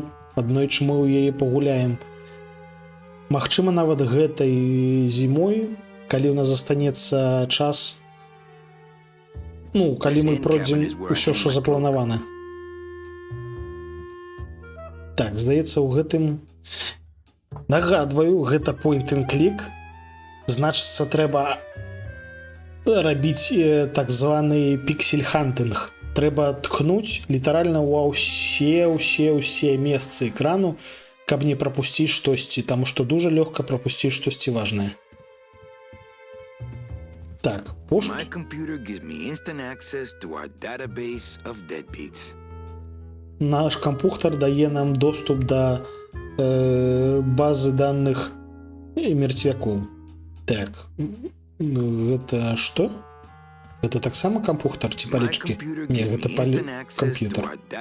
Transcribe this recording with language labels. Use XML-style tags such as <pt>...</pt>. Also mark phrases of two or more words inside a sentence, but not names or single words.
<be>Аднойчы мы ў яе пагуляем. Магчыма, нават гэтай зімой, калі ў нас застанецца час, ну, калі мы пройдзем усё, што запланавана. Так, здаецца, у гэтым... Нагадваю, гэта</be> <en>point and click.</en> <be>Значыцца, трэба рабіць так званы піксель-хантынг. Трэба ткнуць літаральна ва ўсе месцы экрану, каб не прапусціць штосьці, таму што дужа лёгка прапусціць штосьці важнае. Так, пошук.</be> <en>My computer gives me instant access to our database of deadbeats.</en> <be>Наш кампухтар дае нам доступ да базы даных мертвякоў. Так, гэта што? Гэта таксама кампухтар ці палічкі? Не, гэта камп'ютар.</be>